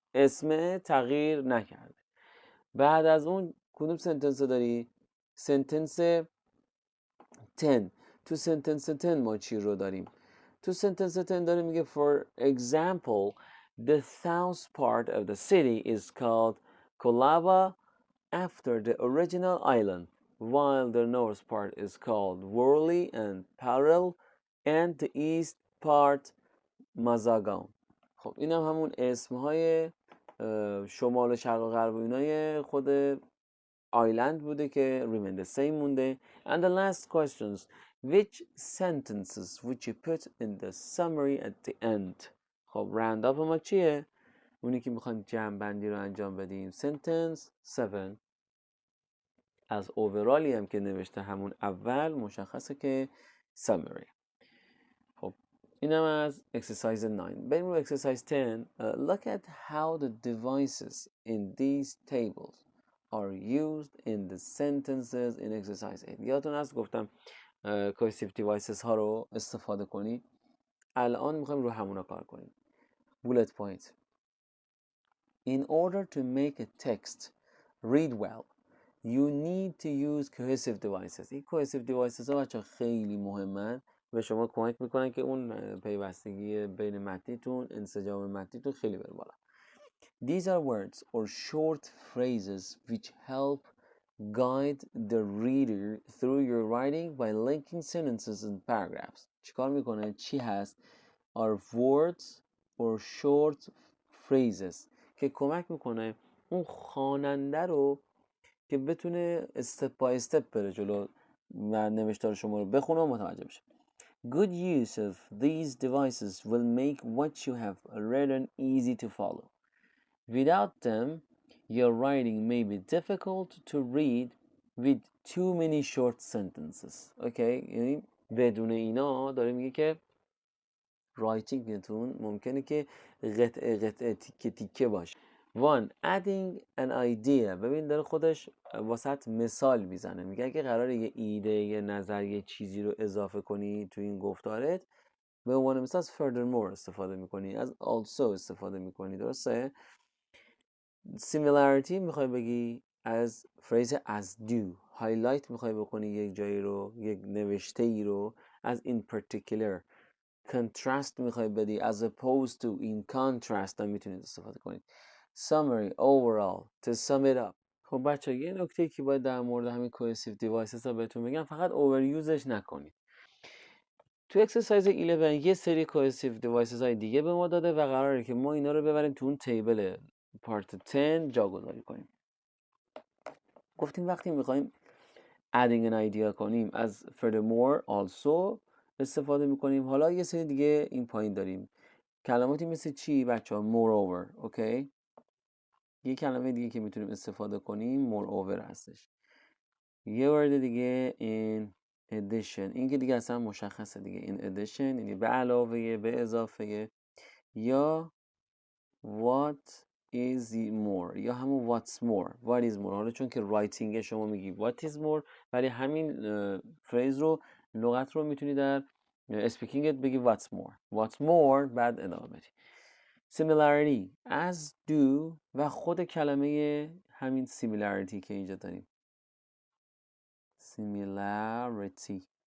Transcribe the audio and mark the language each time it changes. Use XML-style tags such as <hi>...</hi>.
<fa>اسم تغییر نکرده. بعد از اون کدوم سنتنس داری؟ سنتنس 10. تو سنتنس 10 ما چی رو داریم؟ تو سنتنس 10 داره میگه</fa> <en>for example the south part of the city is called Kolaba after the original island, while the north part is called Worli and Parel and the east part Mazagan.</en> <fa>خب این هم همون اسمهای شمال و شرق و غرب و اینای خود آیلند بوده که</fa> <en>remain the same</en> <fa>مونده.</fa> <en>And the last questions, which sentences would you put in the summary at the end?</en> <fa>خب راند اپ ما چیه؟ اونی که میخوایم جمع بندی رو انجام بدیم. sentence 7 از اوورالی هم که نوشته همون اول مشخصه که summary. خب اینم از exercise 9. بریم رو exercise 10.</fa> <en>Look at how the devices in these tables are used in the sentences in exercise 8.</en> <fa>یادتون هست گفتم cohesive devices ها رو استفاده کنید. الان میخوایم رو همونا کار کنیم.</fa> <en>bullet point. In order to make a text read well, you need to use cohesive devices.</en> <fa>این cohesive devices ها بچه خیلی مهمن و شما کمک میکنن که اون پیوستگی بین متنیتون، انسجام متنیتون خیلی بره بالا.</fa> <en>These are words or short phrases which help guide the reader through your writing by linking sentences and paragraphs.</en> <fa>چیکار میکنه؟ چی هست؟</fa> <en>Are words or short phrases</en> <fa>که کمک میکنه اون خواننده رو که بتونه استپ بای استپ بره جلو و نوشتار شما رو بخونه و متوجه بشه.</fa> <en>Good use of these devices will make what you have written easy to follow. Without them, your writing may be difficult to read with too many short sentences. Okay?</en> <fa>یعنی بدون اینا داره میگه که رایتینگتون ممکنه که قطعه تیکه تیکه باشه.</fa> <en>One, adding an idea.</en> <fa>ببین داره خودش واسط مثال میزنه. میگه اگه قراره یه ایده، یه نظر، یه چیزی رو اضافه کنی تو این گفتارت، به عنوان مثال از furthermore استفاده میکنی، از also استفاده میکنی. درسته؟ similarity میخوای بگی از فریز</fa> <en>as do.</en> <fa>highlight میخوای بکنی یک جایی رو، یک نوشته ای رو، از in particular. contrast میخوای بدی</fa> <en>as opposed to. in contrast</en> <fa>هم میتونید استفاده کنید.</fa> <en>summary, overall, to sum it up.</en> <fa>خب بچه یه نکته که باید در مورد همین cohesive devices ها بهتون بگم، فقط overuseش نکنید. تو اکسرسایز 11 یه سری cohesive devices های دیگه به ما داده و قراره که ما اینا رو ببریم تو اون تیبل پارت 10 جاگذاری کنیم. گفتیم وقتی میخوایم</fa> <en>adding an idea</en> <fa>کنیم از furthermore, also استفاده میکنیم. حالا یه سری دیگه این پایین داریم، کلماتی مثل چی بچه ها؟ moreover. اوکی، یه کلمه دیگه که میتونیم استفاده کنیم moreover هستش. یه ورد دیگه</fa> <en>in addition،</en> <fa>این که دیگه اصلا مشخصه دیگه. in addition یعنی به علاوه، به اضافه. یا</fa> <en>what is more،</en> <fa>یا همون what's more.</fa> <en>what is more،</en> <fa>حالا چون که رایتینگ شما میگی what is more، ولی همین فریز رو، لغت رو میتونی در اسپیکینگت بگی</fa> <en>what's more</en> <fa>بعد ادامه بدی. similarity as do و خود کلمه همین similarity که اینجا داریم similarity.</fa>